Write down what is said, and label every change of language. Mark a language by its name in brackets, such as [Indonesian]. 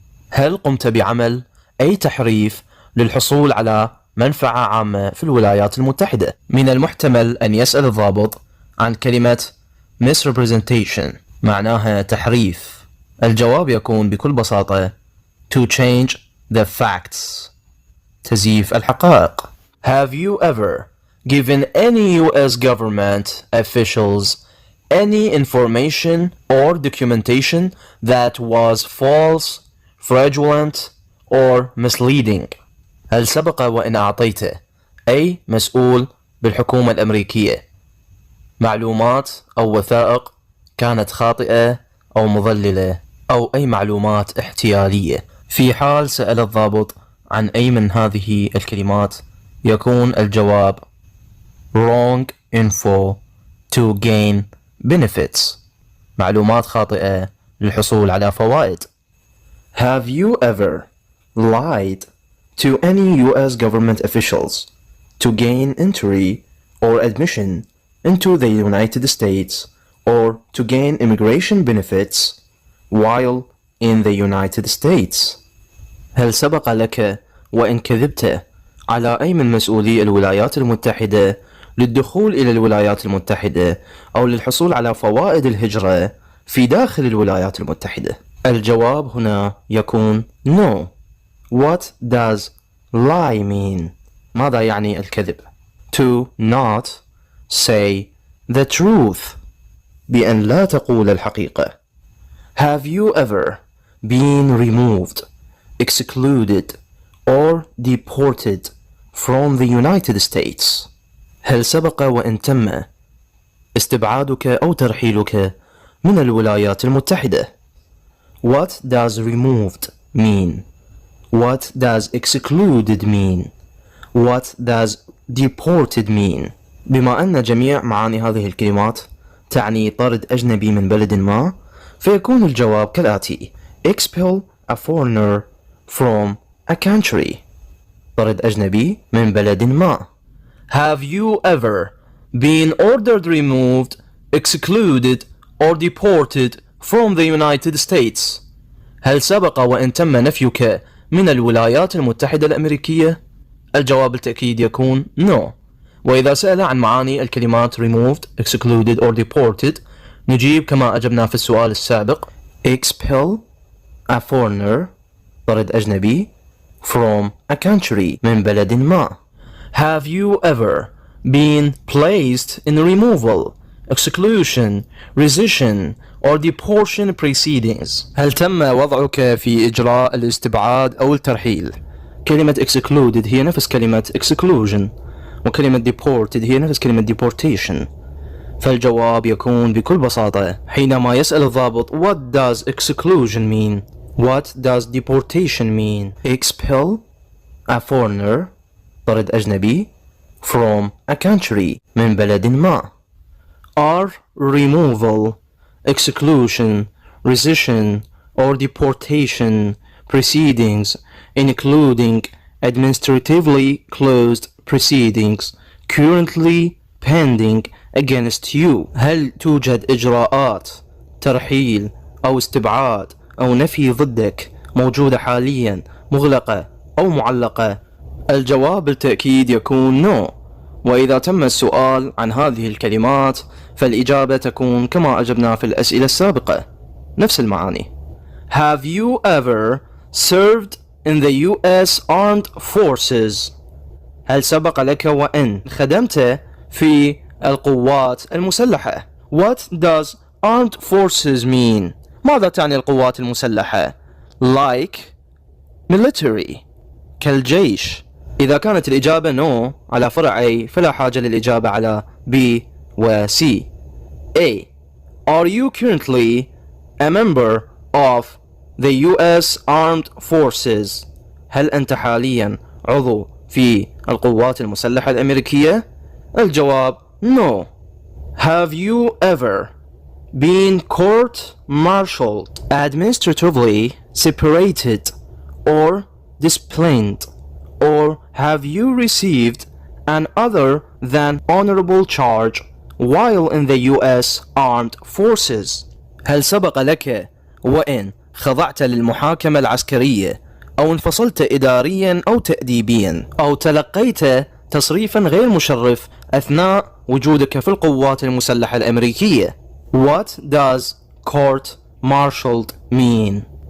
[Arabic] هل قمت بعمل أي تحريف للحصول على منفعة عامة في الولايات المتحدة؟ من المحتمل أن يسأل الضابط عن كلمة misrepresentation معناها تحريف. الجواب يكون بكل بساطة [English] to change the facts. [Arabic] تزييف الحقائق. [English] Have you ever given any US government officials any information or documentation that was false, fraudulent, or misleading? [Arabic] هل سبق وإن أعطيت أي مسؤول بالحكومة الأمريكية معلومات أو وثائق كانت خاطئة أو مضللة أو أي معلومات احتيالية؟ في حال سأل الضابط عن أي من هذه الكلمات يكون الجواب [English] wrong info to gain benefits. [Arabic] معلومات خاطئة للحصول على فوائد. [English] Have you ever lied to any US government officials to gain entry or admission into the United States or to gain immigration benefits while in the United States? [Arabic] هل سبق لك وإن كذبت على أي من مسؤولي الولايات المتحدة للدخول إلى الولايات المتحدة أو للحصول على فوائد الهجرة في داخل الولايات المتحدة؟ الجواب هنا يكون no. [English] What does lie mean? [Arabic] ماذا يعني الكذب؟ [English] To not say the truth. [Arabic] بأن لا تقول الحقيقة. [English] Have you ever been removed, excluded, or deported from the United States? [Arabic] هل سبق وإن تم استبعادك أو ترحيلك من الولايات المتحدة؟ [English] What does removed mean? What does excluded mean? What does deported mean? [Arabic] بما أن جميع معاني هذه الكلمات تعني طرد أجنبي من بلد ما، فيكون الجواب كالآتي: [English] expel a foreigner from a country. [Arabic] طرد أجنبي من بلد ما. [English] Have you ever been ordered removed, excluded, or deported from the United States? [Arabic] هل سبق وإن تم نفيك من الولايات المتحدة الأمريكية؟ الجواب بالتأكيد يكون no. وإذا سأل عن معاني الكلمات removed, excluded, or deported نجيب كما أجبنا في السؤال السابق: [English] expel a foreigner [Arabic] طرد أجنبي [English] from a country [Arabic] من بلد ما. [English] Have you ever been placed in removal, exclusion, rescission, or deportation proceedings? [Arabic] هل تم وضعك في إجراء الاستبعاد أو الترحيل؟ كلمة excluded هي نفس كلمة exclusion، وكلمة deported هي نفس كلمة deportation. فالجواب يكون بكل بساطة حينما يسأل الضابط [English] what does exclusion mean? What does deportation mean? Expel a foreigner [Arabic] طرد أجنبي [English] from a country [Arabic] من بلد ما. [English] Are removal, exclusion, rescission, or deportation proceedings, including administratively closed proceedings, currently pending against you? [Arabic] هل توجد إجراءات ترحيل أو استبعاد أو نفي ضدك موجودة حاليا مغلقة أو معلقة؟ الجواب بالتأكيد يكون no. وإذا تم السؤال عن هذه الكلمات فالإجابة تكون كما أجبنا في الأسئلة السابقة، نفس المعاني. [English] Have you ever served in the US Armed Forces? [Arabic] هل سبق لك وأن خدمت في القوات المسلحة؟ [English] What does armed forces mean? [Arabic] ماذا تعني القوات المسلحة؟ [English] Like military [Arabic] كالجيش. إذا كانت الإجابة no على فرع A فلا حاجة للإجابة على B و C. [English] A. Are you currently a member of the US Armed Forces? [Arabic] هل أنت حاليا عضو في القوات المسلحة الأمريكية؟ الجواب no. [English] Have you ever been court-martialed, administratively separated, or disciplined, or have you received an other than honorable charge while in the US Armed Forces? [Arabic] هل سبق لك وإن خضعت للمحاكمة العسكرية أو انفصلت إداريا أو تأديبيا أو تلقيت تصريفا غير مشرف أثناء وجودك في القوات المسلحة الأمريكية؟ [English] What does court-martialed mean?